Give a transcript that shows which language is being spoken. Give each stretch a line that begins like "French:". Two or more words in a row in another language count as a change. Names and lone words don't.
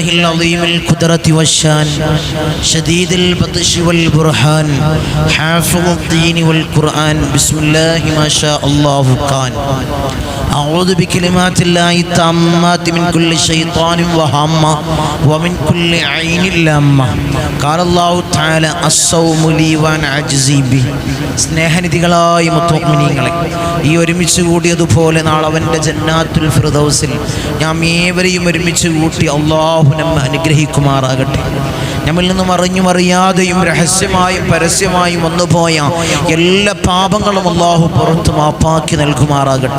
Arabic: العظيم القدرة والشان شديد البطش والبرهان حافظ الدين والقرآن بسم الله ما شاء الله كان أعوذ بكلمات الله التامات من كل شيطان وهامة ومن كل عين لامة قال الله تعالى الصوم لي وأنا أجزي به
Malayalam: സ്നേഹനിധികളായ മുഅ്മിനീങ്ങളെ, ഈ ഒരുമിച്ച് കൂടിയതുപോലെ നാളെ അവൻ്റെ ജന്നാത്തുൽ ഫിർദൗസിൽ നാം ഏവരെയും ഒരുമിച്ച് കൂട്ടി അല്ലാഹു നമ്മെ അനുഗ്രഹിക്കുമാറാകട്ടെ. നമ്മിൽ നിന്നും അറിഞ്ഞും അറിയാതെയും രഹസ്യമായും പരസ്യമായും വന്നുപോയ എല്ലാ പാപങ്ങളും അല്ലാഹു പുറത്തു മാപ്പാക്കി നൽകുമാറാകട്ടെ.